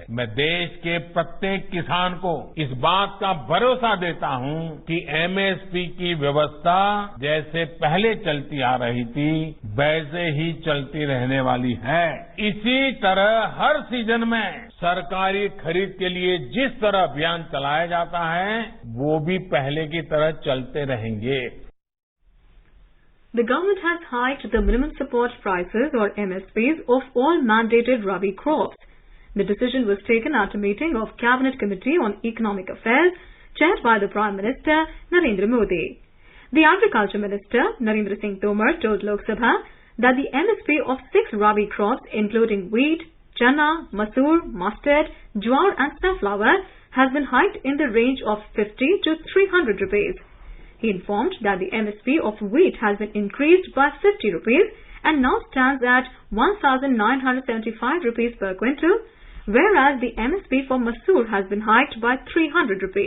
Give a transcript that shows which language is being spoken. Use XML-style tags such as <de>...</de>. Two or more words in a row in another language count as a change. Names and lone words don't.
<hi>मैं देश के प्रत्येक किसान को इस बात का भरोसा देता हूं कि एमएसपी की व्यवस्था जैसे पहले चलती आ रही थी वैसे ही चलती रहने वाली है। इसी तरह हर सीजन में सरकारी खरीद के लिए जिस तरह अभियान चलाया जाता है वो भी पहले की तरह चलते रहेंगे।</hi> <en>The government has hiked the minimum support prices or MSPs of all mandated Rabi crops. The decision was taken at a meeting of Cabinet Committee on Economic Affairs chaired by the Prime Minister Narendra Modi. The Agriculture Minister Narendra Singh Tomar told Lok Sabha that the MSP of 6 Rabi crops including wheat, chana, masoor, mustard, jowar and safflower has been hiked in the range of 50 to 300 rupees. He informed that the MSP of wheat has been increased by 50 rupees and now stands at 1,975 rupees per quintal, whereas the MSP for masoor has been hiked by 300 rupees.</en>